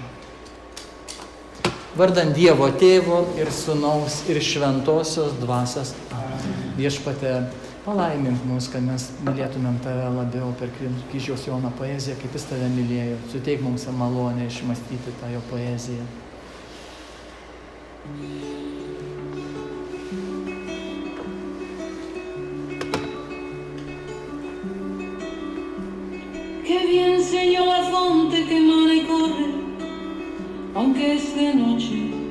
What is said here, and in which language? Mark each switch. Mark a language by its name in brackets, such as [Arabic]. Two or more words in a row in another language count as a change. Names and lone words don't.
[Lithuanian] Vardant Dievo Tėvo ir Sūnaus ir Šventosios Dvasios. Viešpatie, palaimink mus, kad mes mylėtumėm Tave labiau per Kryžiaus Jono poeziją, kaip Jis Tave mylėjo. Suteik mums malonę išmąstyti tą jo poeziją. [Spanish] Qué bien Señor la fonte que emana y corre, aunque es de noche.